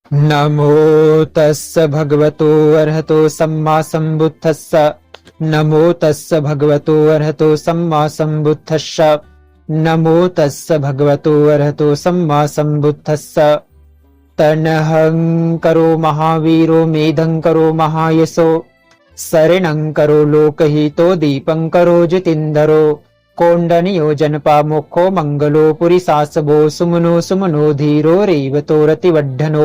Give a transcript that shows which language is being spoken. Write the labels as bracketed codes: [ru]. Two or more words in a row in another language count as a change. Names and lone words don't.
[pi] नमो तस्स भगवतो अर्हतो सम्मा सम्बुद्धस्स। नमो तस्स भगवतो अर्हतो सम्मा सम्बुद्धस्स। नमो तस्स भगवतो अर्हतो सम्मा सम्बुद्धस्स। तनहं करो महावीरो मेधं करो महायशो। शरणं करो लोकहितो दीपं करो जितेन्द्रो। कोंडनियो जनपामुखो मंगलो पुरीसासभो। सुमनो सुमनो धीरो रेवतो रतिवड्ढनो।